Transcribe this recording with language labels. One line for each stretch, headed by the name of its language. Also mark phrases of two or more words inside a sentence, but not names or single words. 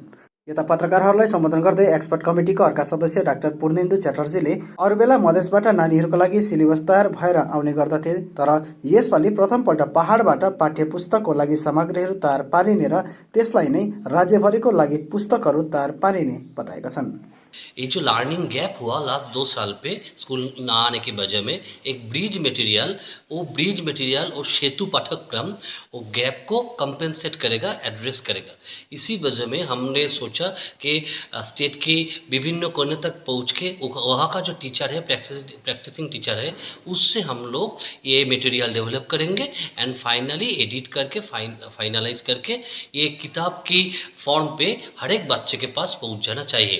Nepali: यता पत्रकारहरूलाई सम्बोधन गर्दै एक्सपर्ट कमिटीको अर्का सदस्य डाक्टर पूर्णेन्दु च्याटर्जीले अरू बेला मधेसबाट नानीहरूको लागि सिलेबस तयार भएर आउने गर्दथे, तर यसपालि प्रथमपल्ट पहाडबाट पाठ्य पुस्तकको लागि सामग्रीहरू तयार पारिने र त्यसलाई नै राज्यभरिको लागि पुस्तकहरू तयार पारिने बताएका छन्।
Hindi: ये जो
English: learning gap
Hindi: हुआ लास्ट 2 साल पे स्कूल ना आने की वजह में एक
English: bridge material
Hindi: और सेतु पाठ्यक्रम वो गैप को कंपेंसेट करेगा, एड्रेस करेगा। इसी वजह में हमने सोचा कि स्टेट की विभिन्न कोने तक पहुंच के वहाँ का जो टीचर है,
English: practicing teacher
Hindi: है, उससे हम लोग ये
English: material develop
Hindi: करेंगे
English: and finally edit
Hindi: करके फाइनलाइज करके ये किताब की फॉर्म पे हर एक बच्चे के पास पहुँच जाना चाहिए।